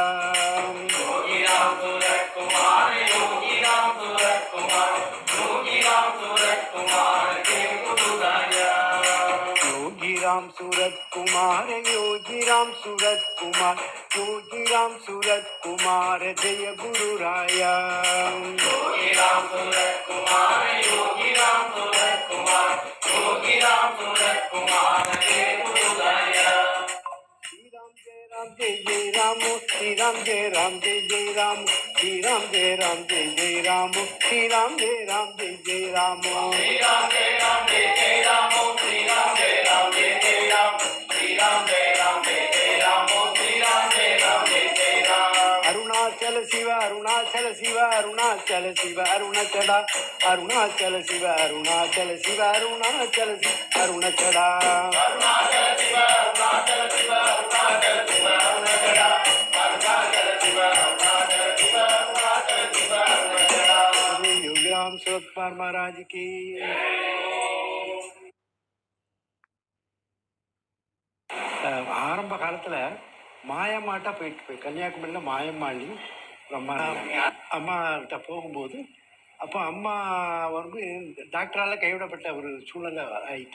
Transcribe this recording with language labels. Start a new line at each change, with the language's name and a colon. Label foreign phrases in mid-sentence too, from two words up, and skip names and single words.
Hindi: योगी राम सूरत कुमार, योगी राम सूरत कुमार, योगी राम सूरत कुमार, जय गुरु राया। योगी राम सूरत कुमार, योगी राम सूरत कुमार, योगी राम सूरत कुमार, जय गुरु राया। योगी राम सूरत कुमार, योगी राम सूरत कुमार, योगी राम सूरत कुमार, जय गुरु राया। श्री राम जय राम जय जय राम, श्री राम जय राम जय जय राम, श्री राम जय राम जय जय राम, श्री राम जय राम जय जय राम, श्री राम जय राम जय जय राम, श्री राम जय राम जय जय राम, श्री राम जय राम जय जय राम, श्री राम जय राम जय जय राम। अरुणाचल शिव अरुणाचल शिव अरुणाचल शिव अरुणाचल, अरुणाचल शिव अरुणाचल शिव अरुणाचल शिव अरुणाचल, अरुणाचल शिव अरुणाचल शिव अरुणाचल शिव अरुणाचल, अरुणाचल शिव अरुणाचल शिव अरुणाचल शिव अरुणाचल। योगी राम सूरत कुमार महाराज की।
Tamil: ஆரம்ப காலத்தில் மாயம்மாட்ட போய் கன்னியாகுமரியில் மாயம்மாளி அம்மாகிட்ட போகும்போது அப்போ அம்மா வந்து டாக்டரால் கைவிடப்பட்ட ஒரு சூழ்நிலை ஆயிட்டு.